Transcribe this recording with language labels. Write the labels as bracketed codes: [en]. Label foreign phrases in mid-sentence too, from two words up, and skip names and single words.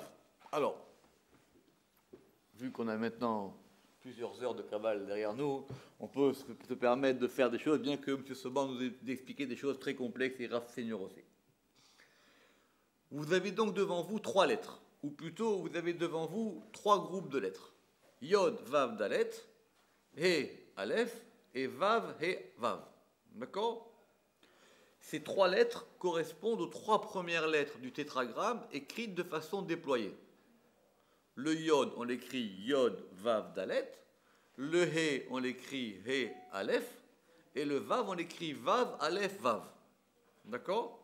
[fr] Alors, vu qu'on a maintenant plusieurs heures de Kabbale derrière nous, on peut se permettre de faire des choses, bien que M. Soban nous ait expliqué des choses très complexes et Rav Seigneur aussi. Vous avez donc devant vous trois lettres, ou plutôt vous avez devant vous trois groupes de lettres. Yod, Vav, Dalet, He, Aleph, et Vav, He, Vav. D'accord? Ces trois lettres correspondent aux trois premières lettres du tétragramme écrites de façon déployée. Le Yod, on l'écrit Yod, Vav, Dalet. Le He, on l'écrit He, Aleph. Et le Vav, on l'écrit Vav, Aleph, Vav. D'accord?